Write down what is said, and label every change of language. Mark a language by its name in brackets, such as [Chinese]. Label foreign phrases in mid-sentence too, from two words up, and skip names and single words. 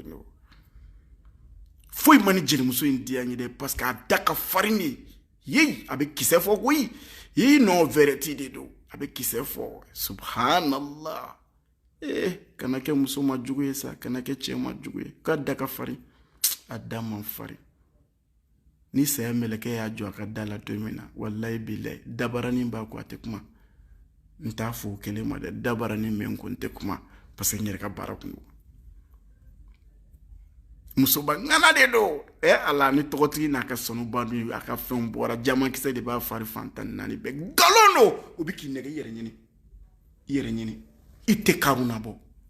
[Bambara] no foyi man ni jelimuso in diya n ye dɛ [French] parce que [Bambara] a da ka farin de ye a bɛ kisɛ fɔ koyi non Vereti de don a bɛ kisɛ fɔ subhanallah kana kɛ muso ma jugu ye sa kana kɛ cɛ ma jugu ye k'a da ka farin a da man farin ni saya mɛlɛkɛ y'a jɔ a ka da la don min na [Arabic] والله بالله [Bambara] dabaranin b'a ko a tɛ kuma n t'a fɔ o kelen ma dɛ dabaranin min ko n tɛ kuma [French] parce que [Bambara] n yɛrɛ ka baara kun don musoba ŋana de don ala ni tɔgɔtigi n'a ka sanuba dun a ka fɛnw bɔra jamakisɛ de b'a fari fantan naani bɛɛ nkalon don o bɛ k'i nɛgɛ i yɛrɛ ɲini i tɛ karuna bɔ